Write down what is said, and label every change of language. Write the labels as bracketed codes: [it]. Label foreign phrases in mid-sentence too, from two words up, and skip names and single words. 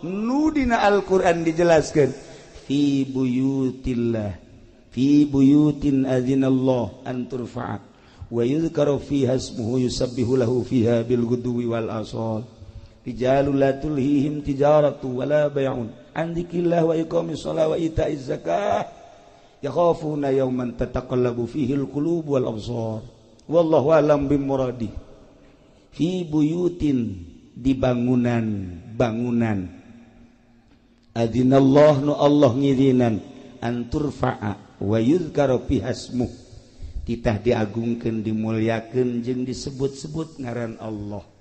[su] Nu dina Al-Qur'an dijelaskeun [ar] في بيوت الله، في بيوت أذن الله أن ترفع ويذكر فيها اسمه يسبح له فيها بالغدو والآصال. رجال لا تلهيهم تجارة ولا بيع عن ذكر الله وإقام الصلاة وإيتاء الزكاة يخافون يوما تتقلب فيه القلوب والأبصار. والله أعلم بمراده. في بيوت, [su] di bangunan adzinallah nu Allah ngirinan [ar] أن ترفع ويذكر فيها اسمه, [su] titah diagungkeun dimulyakeun jeung disebut-sebut ngaran Allah.